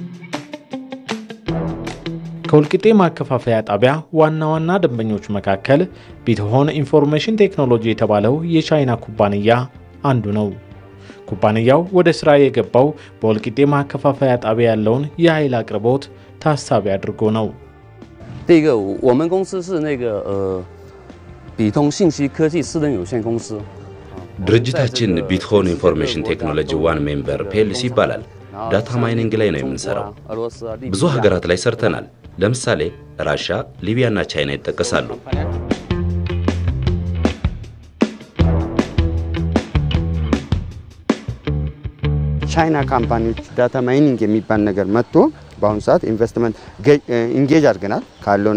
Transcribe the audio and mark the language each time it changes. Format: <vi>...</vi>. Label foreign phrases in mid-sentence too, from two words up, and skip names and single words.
<am>ከወልቂጤ ማከፋፈያ ጣቢያ ዋና ደንበኞች መካከል ቢትሆን ኢንፎርሜሽን ቴክኖሎጂ የተባለው የቻይና ኩባንያ አንዱ ነው። ኩባንያው ወደ ስራ የገባው በወልቂጤ ማከፋፈያ ጣቢያ ያለውን የኃይል አቅርቦት ታሳቢ አድርጎ ነው።</am> <zh>第一个我们公司是那个比通信息科技私人有限公司</zh> <am>ድርጅታችን ቢትሆን ኢንፎርሜሽን ቴክኖሎጂ ዋን ሜምበር ፒኤልሲ ይባላል።</am> <en>data mining</en> <am>ላይ ነው የምንሰራው። ብዙ ሀገራት ላይ ሰርተናል። ለምሳሌ ራሽያ፣ ሊቢያና ቻይና ይጠቀሳሉ። ቻይና ካምፓኒዎች</am> <en>data mining</en> <am>የሚባል ነገር መጥቶ በአሁኑ ሰዓት</am> <en>investment engage</en> <am>አድርገናል። ካለው</am>